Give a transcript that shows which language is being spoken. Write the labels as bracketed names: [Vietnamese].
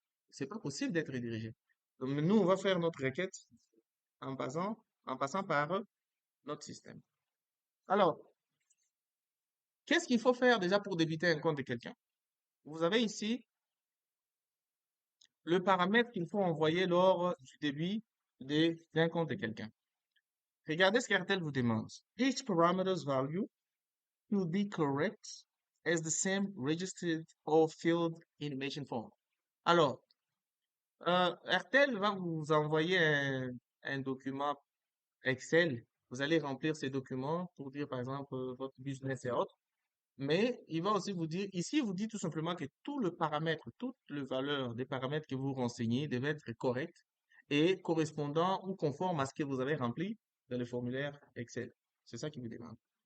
[French] C'est pas possible d'être redirigé. Donc, nous, on va faire notre requête en passant par notre système. Alors, qu'est-ce qu'il faut faire déjà pour débiter un compte de quelqu'un? Vous avez ici le paramètre qu'il faut envoyer lors du débit d'un compte de quelqu'un. Regardez ce qu'Airtel vous demande. [English] Each parameter's value will be correct as the same registered or filled information form. [French] Alors, Airtel va vous envoyer un document Excel Vous allez remplir ces documents pour dire, par exemple, votre business et autres. Mais il va aussi vous dire, ici, il vous dit tout simplement que tout le paramètre, toute le valeur des paramètres que vous renseignez devait être correct et correspondant ou conforme à ce que vous avez rempli dans le formulaire Excel. C'est ça qui vous demande.